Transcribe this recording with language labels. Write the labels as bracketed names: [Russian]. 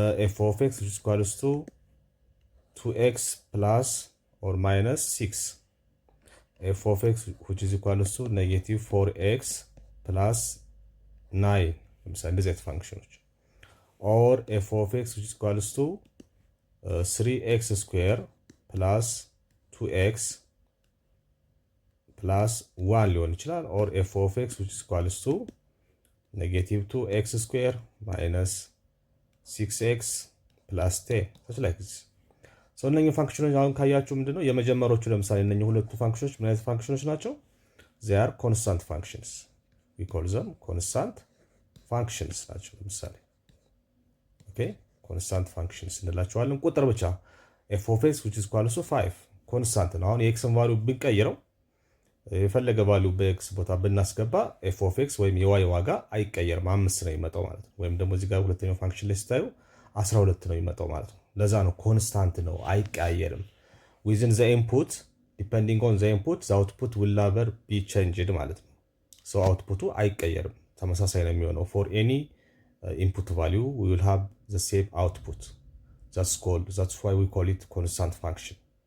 [English] f of x which is equals to 2x plus or minus 6 f of x which is equals to negative 4x plus 9 [Amharic] ለምሳሌ እንደዚህ አይነት ፋንክሽኖች [English] or f of x which is equals to 3x square plus 2x plus 1 [Amharic] ሊሆን ይችላል [English] or f of x which is equals to negative 2x square minus 6x plus 10 such like this. [Amharic] እነኚህ ፋንክሽኖች አሁን ካያችሁ ምንድነው የመጀመሪያዎቹ ለምሳሌ እነኚህ ሁለቱ ፋንክሽኖች ምን አይነት ፋንክሽኖች ናቸው? [English] they are constant functions. we call them constant functions [Amharic] ናቸው። ለምሳሌ constant functions እንላቸዋለን። ቁጥር ብቻ [English] f of x which is equals to 5 [Amharic] ኮንስታንት ነው። አሁን የኤክስን ቫልዩ ብንቀይረው የፈለገ ቫልዩ በኤክስ ቦታ ብናስገባ ኤፍ ኦፍ ኤክስ ወይም የዋይ ዋጋ አይቀየርም፣ 5 ነው የሚመጣው ማለት ነው። ወይም ደግሞ እዚህ ጋር ሁለተኛው ፋንክሽን ላይ ስታዩ 12 ነው የሚመጣው ማለት ነው። ለዛ ነው ኮንስታንት ነው፣ አይቀያየርም። [English] within the input depending on the input the output will never be changed [Amharic] ማለት ነው። አውትፑቱ አይቀየርም፣ ተመሳሳይ ነው የሚሆነው። [English] for any input value we will have the same output. that's why we call it constant function.